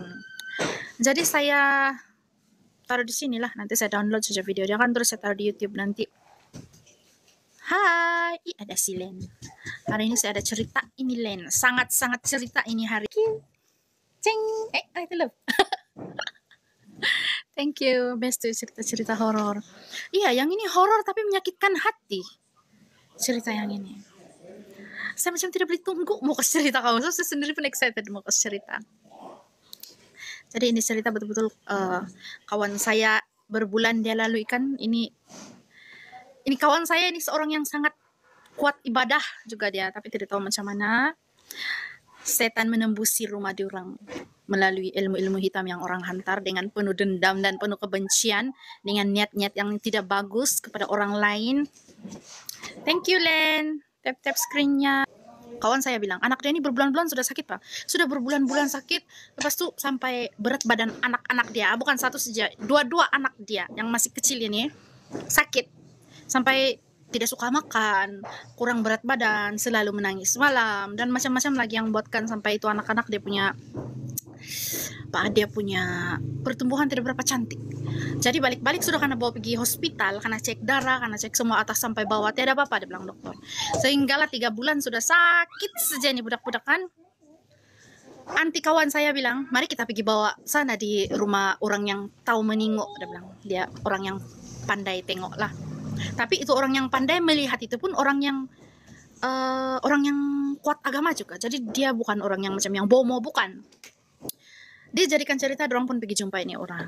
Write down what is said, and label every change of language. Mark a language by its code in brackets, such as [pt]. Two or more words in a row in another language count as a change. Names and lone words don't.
[ms] Jadi saya taruh di sini lah, nanti saya download saja video dia kan, terus saya taruh di YouTube nanti. Hai, ada si Len. Hari ini saya ada cerita ini Len, sangat-sangat cerita ini hari. Cing, itu loh. [en] Thank you, [ms] best tuh cerita-cerita horor. Iya, yang ini horor tapi menyakitkan hati. Cerita yang ini. Saya macam tidak boleh tunggu mau kasih cerita kamu. Saya sendiri pun excited mau kasih cerita. Jadi ini cerita betul-betul kawan saya berbulan dia lalui kan. Ini kawan saya ini seorang yang sangat kuat ibadah juga dia, tapi tidak tahu macam mana setan menembusi rumah diorang melalui ilmu-ilmu hitam yang orang hantar dengan penuh dendam dan penuh kebencian, dengan niat-niat yang tidak bagus kepada orang lain. [en] Thank you [ms] Len, tap-tap screennya. Kawan saya bilang anak dia ini berbulan-bulan sudah sakit Pak, sudah berbulan-bulan sakit. Lepas itu sampai berat badan anak-anak dia, bukan satu saja, dua-dua anak dia yang masih kecil ini sakit, sampai tidak suka makan, kurang berat badan, selalu menangis malam, dan macam-macam lagi yang buatkan sampai itu anak-anak dia punya pertumbuhan tidak berapa cantik. Jadi balik-balik sudah karena bawa pergi hospital, karena cek darah, karena cek semua atas sampai bawah, tidak apa-apa dia bilang dokter. Sehinggalah 3 bulan sudah sakit saja nih budak-budak kan. Anti kawan saya bilang, mari kita pergi bawa sana di rumah orang yang tahu menengok, dia bilang. Dia orang yang pandai tengok lah. Tapi itu orang yang pandai melihat itu pun orang yang kuat agama juga. Jadi dia bukan orang yang macam yang bomo, bukan. Dia jadikan cerita, orang pun pergi jumpa ini orang.